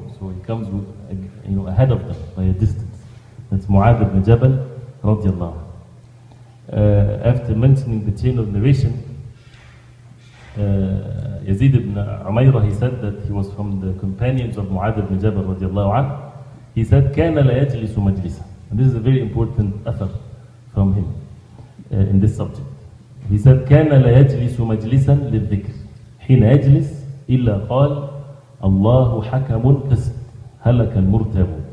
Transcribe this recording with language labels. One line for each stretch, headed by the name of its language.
English: So he comes ahead of them by a distance. That's Mu'adh ibn Jabal radiallahu anhu. After mentioning the chain of narration, Yazid ibn Umayrah, he said that he was from the companions of Mu'adh ibn Jabal radiallahu anhu. He said,
Arabic: كَانَ لَا يَجْلِسُ مَجْلِسًا.
English: And this is a very important athar from him in this subject. He said,
Arabic: كَانَ لَا يَجْلِسُ مَجْلِسًا لِلذِّكْرِ حين يجلس إلا قال الله حكم قسط هلك المرتاب.